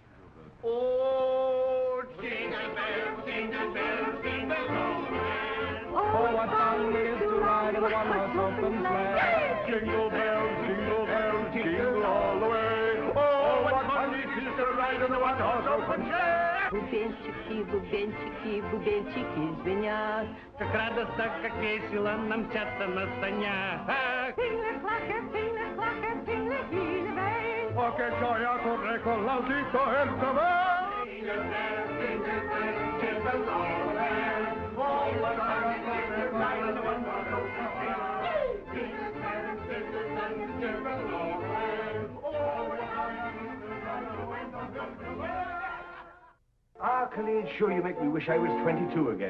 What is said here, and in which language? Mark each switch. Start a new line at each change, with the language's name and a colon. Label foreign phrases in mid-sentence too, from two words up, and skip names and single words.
English: Oh, jingle bells, jingle bells, jingle all the way. Oh, what fun it is to ride in a one-horse open sleigh. Jingle bells, jingle all the way. Oh, what fun it is to ride in a one-horse open sleigh.
Russian: Бубенчики, бубенчики, бубенчики звенят. Как радостно, как весело нам мчаться на санях.
Italian: Oh, che gioia corre con l'autito e il cavallo.
English: Jingle bells, jingle all the way. Oh, what fun it is to ride in a one-horse open sleigh. Jingle bells, jingle all the way. Oh, what fun it is to ride Ah, Khalid, sure you make me wish I was 22 again.